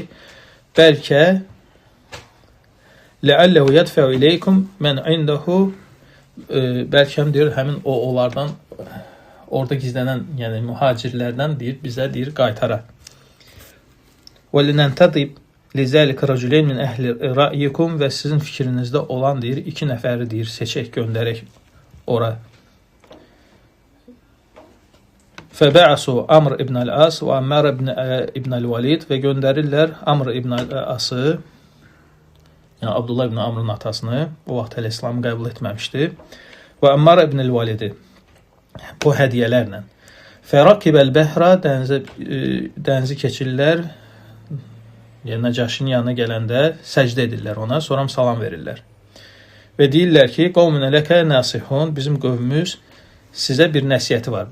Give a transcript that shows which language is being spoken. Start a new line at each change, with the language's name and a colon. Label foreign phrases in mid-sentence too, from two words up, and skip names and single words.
Azerbaijani: Bəlkə
Arabic: لعله يدفع إليكم من عنده,
Azerbaijani: bəlkə deyir, həmin onlardan, orada gizlənən, yəni mühacirlərdən deyir, bizə deyir, qaytara. Və
Arabic: لننتدب لذلك رجلين من أهل رأيكم
Azerbaijani: və sizin fikrinizdə olan deyir, 2 nəfəri deyir, seçək göndərək ora. Fəbə'asu Amr ibn al-As və Ammar ibn al-Walid və göndərirlər Amr ibn al-Ası, yəni Abdullah ibn Amr'ın atasını, o vaxt hələ İslamı qəbul etməmişdi, və Ammar ibn al-Walidi bu hədiyələrlə.
Arabic: فركبوا البحر,
Azerbaijani: dənizi keçirlər, yəni Nəcaşinin yanına gələndə səcdə edirlər ona, sonra salam verirlər. Və deyirlər ki,
Arabic: قومنا لك ناصحون,
Azerbaijani: bizim qövmümüz sizə bir nəsiyyəti var.